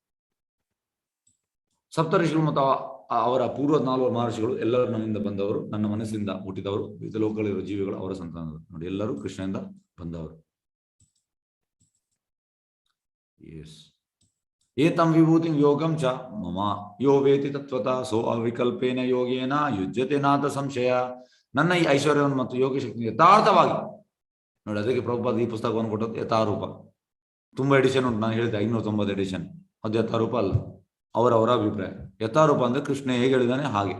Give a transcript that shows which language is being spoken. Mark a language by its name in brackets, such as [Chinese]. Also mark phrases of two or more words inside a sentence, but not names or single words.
[Kannada] ಸಪ್ತಋಷಿಗಳು ಮತ್ತು ಅವರ ಪೂರ್ವ 4 ಮಹರ್ಷಿಗಳು ಎಲ್ಲರೂ ನನ್ನಿಂದ ಬಂದವರು, ನನ್ನ ಮನಸ್ಸಿಂದ ಹುಟ್ಟಿದವರು, ವಿವಿಧ ಲೋಕಗಳಿರುವ ಜೀವಿಗಳು ಅವರ ಸಂತಾನದರು. ನೋಡಿ, ಎಲ್ಲರೂ ಕೃಷ್ಣನಿಂದ ಬಂದವರು. ಎಸ್. [Sanskrit] ಏತಂ ವಿಭೂತಿಂ ಯೋಗಂ ಚ ಮಮ ಯೋ ವೇತಿ ತತ್ವತಃ ಸೋ ಅವಿಕಲ್ಪೇನ ಯೋಗೇನ ಯುಜ್ಯತೆ ನಾಥ ಸಂಶಯ. [Kannada] ನನ್ನ ಈ ಐಶ್ವರ್ಯವನ್ನು ಮತ್ತು ಯೋಗ ಶಕ್ತಿ ಯಥಾರ್ಥವಾಗಿ ನೋಡಿ, ಅದಕ್ಕೆ ಪ್ರಭುಪಾದ ಈ ಪುಸ್ತಕವನ್ನು ಕೊಟ್ಟದ್ದು ಯಥಾರೂಪ. ತುಂಬಾ ಎಡಿಷನ್ ಉಂಟು, ನಾನು ಹೇಳಿದೆ 590 ಎಡಿಷನ್. ಅದು ಯಥಾರೂಪ ಅಲ್ಲ, ಅವರವರ ಅಭಿಪ್ರಾಯ. ಯಥಾರೂಪ ಅಂದ್ರೆ ಕೃಷ್ಣ ಹೇಗೆ ಹೇಳಿದಾನೆ ಹಾಗೆ.